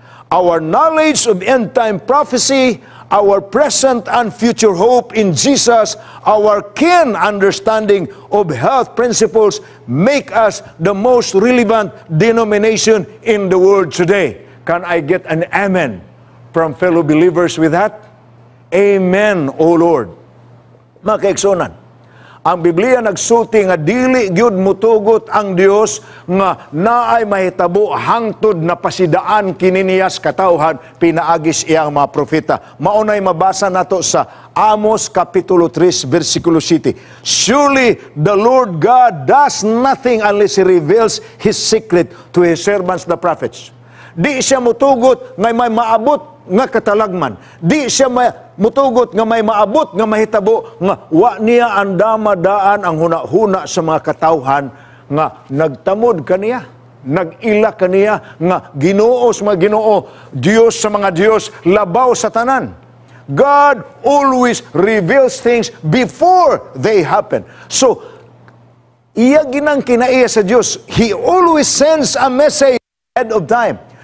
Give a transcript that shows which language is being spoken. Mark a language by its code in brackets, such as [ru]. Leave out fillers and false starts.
[en] Our knowledge of end-time prophecy, our present and future hope in Jesus, our keen understanding of health principles make us the most relevant denomination in the world today. Can I get an amen from fellow believers with that? Amen, O Lord. [ceb] Mga kaigsunan, ang Biblia nagsulti nga dili gyud mutugot ang Dios nga naay mahitabo hangtod na pasidaan kini niyas katawhan pinaagis iyang mga propeta. Maunay mabasa nato sa Amos kapitulo 3 versikulo 7. [en] Surely the Lord God does nothing unless He reveals His secret to His servants the prophets. [ceb] Di siya mutugot nga may maabot nga katalagman. Di siya mutugot nga may maabot nga mahitabo nga wa niya andamadaan ang huna-huna sa mga katawhan nga nagtamod kaniya, nag-ila kaniya nga Ginoo sa mga Ginoo, Dios sa mga Dios, labaw sa tanan. [en] God always reveals things before they happen. [ceb] So, iya ginang kinaiya sa Dios. [en] He always sends a message ahead of time.